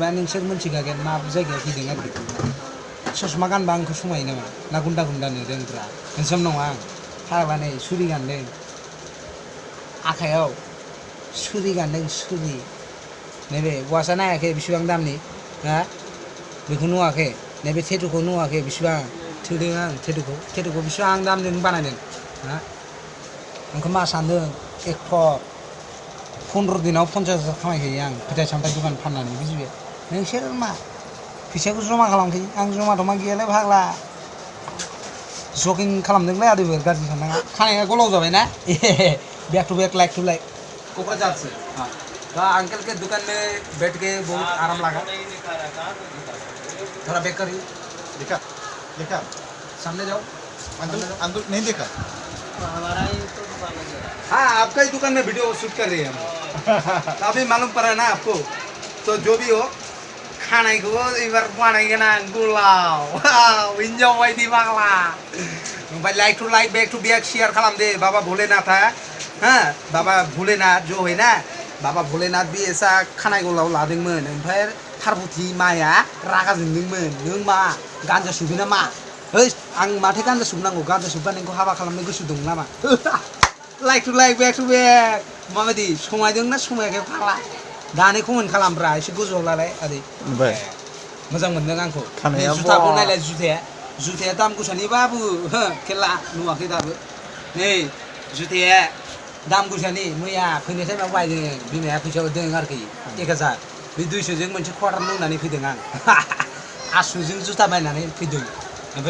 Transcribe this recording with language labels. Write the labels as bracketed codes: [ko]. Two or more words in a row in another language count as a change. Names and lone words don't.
[brx] नोंसोर मोनथिखागोन मा जायगायाव फैदों आरोखि ससमा गानबा आंखौ समायो नामा ना गुन्दा नुदोंब्रा हेन्डसाम नङा आं फाग्लानै सुरि गानदों आखायाव सुरि गानदों सुरि नैबे वाचआ नायाखै बेसेबां दामनि हा बेखौ नुवाखै नैबे टेटुखौ नुवाखै बेसेबां थोदों आं टेटुखौ बेसेबां दामजों बानायदों हा आंखौ मा सानदों 15 दिनाव 50,000 खामायखायो आं फिथाइ सामथाइ दुखान फाननानै बुजिबाय नोंसोर मा फैसाखौ जमा खालामखायो आं जमा दमा गैयालै फाग्ला जगिं खालामदोंलै आदैफोर गाज्रि साननाङा खानाया गोलाव जाबायना [en] back to back like to like [hi] क'क्राझार से तो अंकल के दुकान में बैठ के बहुत आराम लगा थोड़ा बैक करिए देखा सामने जाओ अंदर नहीं देखा हाँ आपका ही दुकान में वीडियो शूट कर रही है हम अभी मालूम पड़ा ना आपको तो जो भी हो खाना को [brx] इबार बानायगोन आं गुलाव हिन्जाव बायदि बाग्ला ओमफ्राय [en] like to like back to back [brx] शेयर खालामदे बाबा भोलेनाथा [hi] हाँ बाबा भोलेनाथ जो है ना बाबा भोलेनाथ भी ऐसा [brx] खानाय गलाव लादोंमोन ओमफ्राय पार्वती माया रागा जोंदोंमोन नों मा गान्जा सोबो ना मा ओइ आं माथो गान्जा सोबनांगौ गान्जा सोबबा नोंखौ हाबा खालामनो गोसो दं नामा [en] like to like back to back [brx] माबायदि समायदों ना समायाखै फाग्ला दानि कमेन्ट खालामब्रा एसे गोजौआव लालाय आदै मोजां मोनदों आंखौ जुथाखौ नायलाय जुथाया दाम गोसानि बाबु खेला नुवाखै दाबो नै जुथाया दाम गोसानि मैया फैनाय टाइमाव बायदों बिमाया फैसा होदों आरोखि 1000 बे 200जों मोनसे क्वार्टार लोंनानै फैदों आं आसुजों जुथा बायनानै फैदों ओमफ्राय